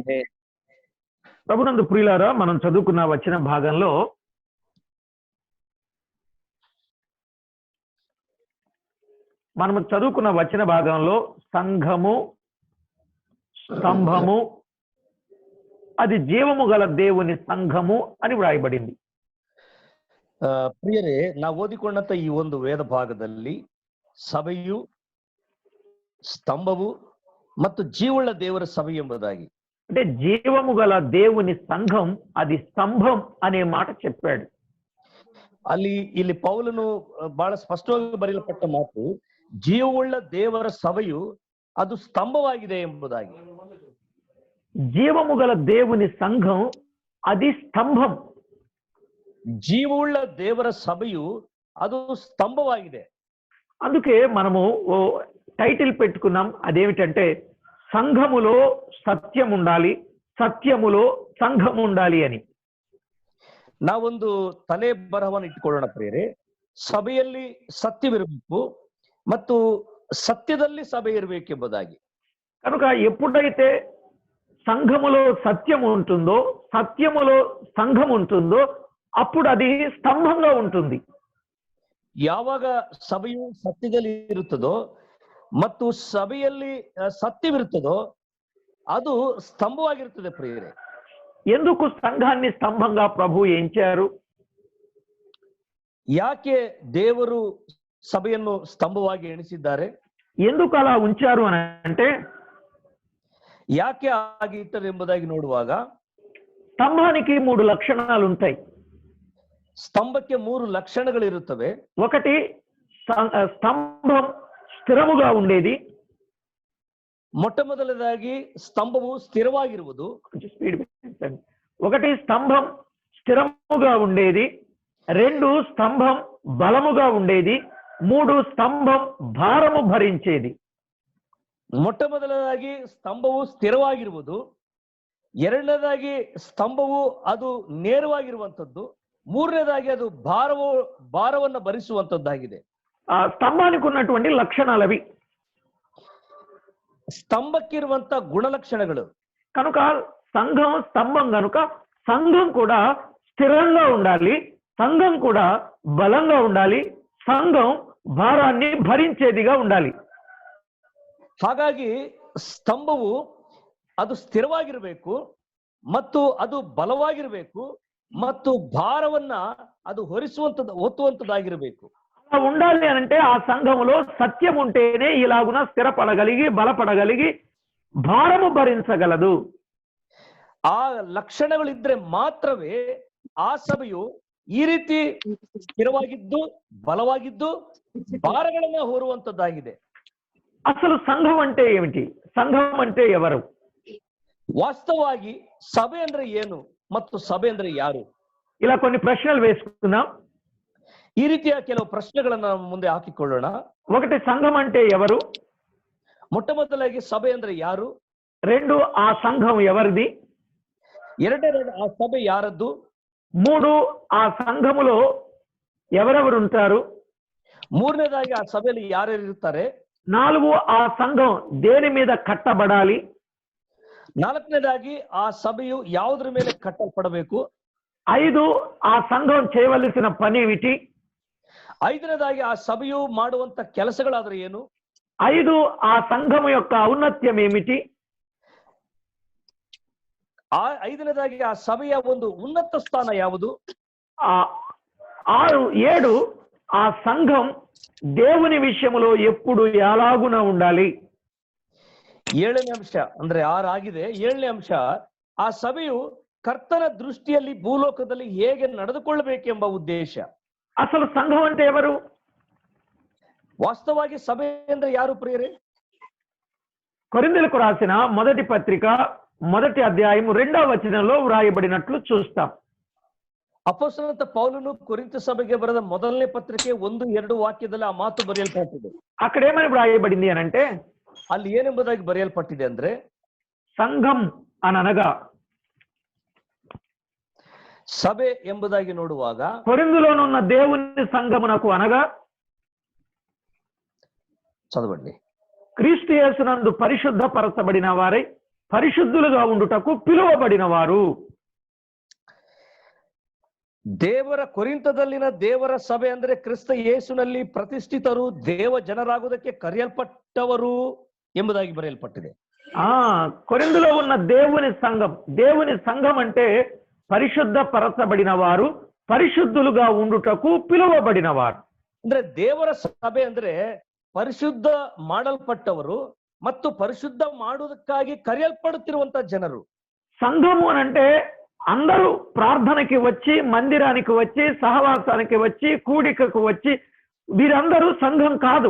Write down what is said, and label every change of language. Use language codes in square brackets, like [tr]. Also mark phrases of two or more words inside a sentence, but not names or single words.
[te] ప్రభునందు ప్రియులారా, మనం చదువుకున్న వచన భాగంలో సంఘము, స్తంభము, అది జీవము గల దేవుని సంఘము అని వ్రాయబడింది. [kn] ಪ್ರಿಯರೇ, ನಾವು ಓದಿಕೊಂಡಂತ ಈ ಒಂದು ವೇದ ಭಾಗದಲ್ಲಿ ಸಭೆಯು, ಸ್ತಂಭವು ಮತ್ತು ಜೀವವುಳ್ಳ ದೇವರ ಸಭೆ ಎಂಬುದಾಗಿ, [te] అంటే జీవము గల దేవుని సంఘం, అది స్తంభం అనే మాట చెప్పాడు. [kn] ಇಲ್ಲಿ ಪೌಲನು ಬಹಳ ಸ್ಪಷ್ಟವಾಗಿ ಬರೆಯಲ್ಪಟ್ಟ ಮಾತು, ಜೀವವುಳ್ಳ ದೇವರ ಸಭೆಯು ಅದು ಸ್ತಂಭವಾಗಿದೆ ಎಂಬುದಾಗಿ. [te] జీవము గల దేవుని సంఘం అది స్తంభం. [kn] ಜೀವವುಳ್ಳ ದೇವರ ಸಭೆಯು ಅದು ಸ್ತಂಭವಾಗಿದೆ. [te] అందుకే మనము టైటిల్ పెట్టుకున్నాం. అదేమిటంటే సంఘములో సత్యం ఉండాలి, సత్యములో సంఘం ఉండాలి అని. [kn] ನಾವೊಂದು ತಲೆ ಬರಹವನ್ನು ಇಟ್ಟುಕೊಳ್ಳೋಣ ಪ್ರಿಯರೇ. ಸಭೆಯಲ್ಲಿ ಸತ್ಯವಿರಬೇಕು ಮತ್ತು ಸತ್ಯದಲ್ಲಿ ಸಭೆ ಇರಬೇಕೆಂಬುದಾಗಿ. [te] కనుక ఎప్పుడైతే సంఘములో సత్యం ఉంటుందో, సత్యములో సంఘం ఉంటుందో, అప్పుడు అది స్తంభంగా ఉంటుంది. [kn] ಯಾವಾಗ ಸಭೆಯು ಸತ್ಯದಲ್ಲಿ ಇರುತ್ತದೋ ಮತ್ತು ಸಭೆಯಲ್ಲಿ ಸತ್ಯವಿರುತ್ತದೋ ಅದು ಸ್ತಂಭವಾಗಿರುತ್ತದೆ ಪ್ರಿಯರೇ. [te] ఎందుకు సంఘాన్ని స్తంభంగా ప్రభు ఎంచారు? [kn] ಯಾಕೆ ದೇವರು ಸಭೆಯನ್ನು ಸ್ತಂಭವಾಗಿ ಎಣಿಸಿದ್ದಾರೆ? [te] ఎందుకు అలా ఉంచారు అని అంటే, [kn] ಯಾಕೆ ಹಾಗೆ ಇಟ್ಟರು ಎಂಬುದಾಗಿ ನೋಡುವಾಗ [te] స్తంభానికి 3 లక్షణాలు ఉంటాయి. [kn] ಸ್ತಂಭಕ್ಕೆ 3 ಲಕ್ಷಣಗಳಿರುತ್ತವೆ. [te] ఒకటి, స్తంభం స్థిరముగా ఉండేది. [kn] ಮೊಟ್ಟಮೊದಲದಾಗಿ ಸ್ತಂಭವು ಸ್ಥಿರವಾಗಿರುವುದು. [te] ఒకటి, స్తంభం స్థిరముగా ఉండేది. 2, స్తంభం బలముగా ఉండేది. 3, స్తంభం భారము భరించేది. [kn] ಮೊಟ್ಟಮೊದಲದಾಗಿ ಸ್ತಂಭವು ಸ್ಥಿರವಾಗಿರುವುದು. 2ನೇದಾಗಿ ಸ್ತಂಭವು ಅದು ನೇರವಾಗಿರುವಂತದ್ದು. 3ನೇದಾಗಿ ಅದು ಭಾರವನ್ನು ಭರಿಸುವಂತದ್ದಾಗಿದೆ. [te] ఆ స్తంభానికి ఉన్నటువంటి లక్షణాలు అవి. [kn] ಸ್ತಂಭಕ್ಕಿರುವಂತ ಗುಣಲಕ್ಷಣಗಳು. [te] కనుక సంఘం స్తంభం కనుక సంఘం కూడా స్థిరంగా ఉండాలి, సంఘం కూడా బలంగా ఉండాలి, సంఘం భారాన్ని భరించేదిగా ఉండాలి. [kn] ಹಾಗಾಗಿ ಸ್ತಂಭವು ಅದು ಸ್ಥಿರವಾಗಿರಬೇಕು ಮತ್ತು ಅದು ಬಲವಾಗಿರಬೇಕು ಮತ್ತು ಭಾರವನ್ನ ಅದು ಹೊತ್ತುವಂತದ್ದಾಗಿರಬೇಕು. [te] అలా ఉండాలి అంటే ఆ సంఘములో సత్యం ఉంటేనే ఇలాగున స్థిరపడగలిగి, బలపడగలిగి, భారము భరించగలదు. [kn] ಆ ಲಕ್ಷಣಗಳಿದ್ರೆ ಮಾತ್ರವೇ ಆ ಸಭೆಯು ಈ ರೀತಿ ಸ್ಥಿರವಾಗಿದ್ದು, ಬಲವಾಗಿದ್ದು, ಭಾರಗಳನ್ನ ಹೊರುವಂತದ್ದಾಗಿದೆ. [te] అసలు సంఘం అంటే ఏమిటి? సంఘం అంటే ఎవరు? [kn] ವಾಸ್ತವವಾಗಿ ಸಭೆ ಅಂದ್ರೆ ಏನು ಮತ್ತು ಸಭೆ ಅಂದ್ರೆ ಯಾರು? [te] ఇలా కొన్ని ప్రశ్నలు వేసుకుందాం. [kn] ಈ ರೀತಿಯ ಕೆಲವು ಪ್ರಶ್ನೆಗಳನ್ನ ನಾವು ಮುಂದೆ ಹಾಕಿಕೊಳ್ಳೋಣ. [te] ఒకటి సంఘం అంటే ఎవరు? [kn] ಮೊಟ್ಟ ಮೊದಲಾಗಿ ಸಭೆ ಅಂದ್ರೆ ಯಾರು? [te] రెండు ఆ సంఘం ఎవరిది? [kn] ಎರಡನೇದು ಆ ಸಭೆ ಯಾರದ್ದು? [te] మూడు ఆ సంఘములో ఎవరెవరు ఉంటారు? [kn] ಮೂರನೇದಾಗಿ ಆ ಸಭೆಯಲ್ಲಿ ಯಾರ್ಯಾರು ಇರ್ತಾರೆ? [te] నాలుగు ఆ సంఘం దేని మీద కట్టబడాలి? [kn] ನಾಲ್ಕನೇದಾಗಿ ಆ ಸಭೆಯು ಯಾವುದ್ರ ಮೇಲೆ ಕಟ್ಟಲ್ಪಡಬೇಕು? [te] ఐదు ఆ సంఘం చేయవలసిన పని ఏమిటి? [kn] ಐದನೇದಾಗಿ ಆ ಸಭೆಯು ಮಾಡುವಂತ ಕೆಲಸಗಳಾದ್ರೆ ಏನು? [te] ఐదు ఆ సంఘము యొక్క ఔన్నత్యం ఏమిటి? [kn] ಐದನೇದಾಗಿ ಆ ಸಭೆಯ ಒಂದು ಉನ್ನತ ಸ್ಥಾನ ಯಾವುದು? [te] ఆరు ఏడు ఆ సంఘం దేవుని విషయంలో ఎప్పుడు ఎలాగున ఉండాలి? [kn] ಏಳನೇ ಅಂಶ ಅಂದ್ರೆ 6 ಆಗಿದೆ. ಏಳನೇ ಅಂಶ, ಆ ಸಭೆಯು ಕರ್ತನ ದೃಷ್ಟಿಯಲ್ಲಿ ಭೂಲೋಕದಲ್ಲಿ ಹೇಗೆ ನಡೆದುಕೊಳ್ಳಬೇಕೆಂಬ ಉದ್ದೇಶ. [te] అసలు సంఘం అంటే ఎవరు? [kn] ವಾಸ್ತವವಾಗಿ ಸಭೆ ಅಂದ್ರೆ ಯಾರು ಪ್ರಿಯರೇ? [te] కొరింథీయులకు రాసిన మొదటి పత్రిక మొదటి అధ్యాయం 2వ వచనంలో వ్రాయబడినట్లు చూస్తాం. [kn] ಅಪೊಸ್ತಲನಾದ ಪೌಲನು ಕೊರಿಂಥ ಸಭೆಗೆ ಬರೆದ ಮೊದಲನೇ ಪತ್ರಿಕೆ 1-2 ವಾಕ್ಯದಲ್ಲಿ ಆ ಮಾತು ಬರೆಯಲ್ಪಟ್ಟಿದೆ. [te] అక్కడ ఏమని వ్రాయబడింది అని అంటే, [kn] ಅಲ್ಲಿ ಏನೆಂಬುದಾಗಿ ಬರೆಯಲ್ಪಟ್ಟಿದೆ ಅಂದ್ರೆ, [te] సంఘం అనగా [kn] ಸಭೆ ಎಂಬುದಾಗಿ ನೋಡುವಾಗ [te] కొరింథీలోనున్న దేవుని సంఘమునకు అనగా చదవండి. క్రీస్తు యేసునందు పరిశుద్ధపరచబడిన వారై పరిశుద్ధులుగా ఉండుటకు పిలువబడిన వారు. [kn] ದೇವರ ಕೊರಿಂಥದಲ್ಲಿನ ದೇವರ ಸಭೆ ಅಂದ್ರೆ ಕ್ರಿಸ್ತ ಯೇಸುನಲ್ಲಿ ಪ್ರತಿಷ್ಠಿತರು, ದೇವ ಜನರಾಗುವುದಕ್ಕೆ ಕರೆಯಲ್ಪಟ್ಟವರು ಎಂಬುದಾಗಿ ಬರೆಯಲ್ಪಟ್ಟಿದೆ. [te] కొరింథీలో ఉన్న దేవుని సంఘం అంటే పరిశుద్ధపరచబడిన వారు, పరిశుద్ధులుగా ఉండుటకు పిలువబడిన వారు. [kn] ಅಂದ್ರೆ ದೇವರ ಸಭೆ ಅಂದ್ರೆ ಪರಿಶುದ್ಧ ಮಾಡಲ್ಪಟ್ಟವರು ಮತ್ತು ಪರಿಶುದ್ಧ ಮಾಡುವುದಕ್ಕಾಗಿ ಕರೆಯಲ್ಪಡುತ್ತಿರುವಂತ ಜನರು. [te] సంఘము అంటే అందరూ ప్రార్థనకి వచ్చి, మందిరానికి వచ్చి, సహవాసానికి వచ్చి, కూడికకు వచ్చి, వీరందరూ సంఘం కాదు.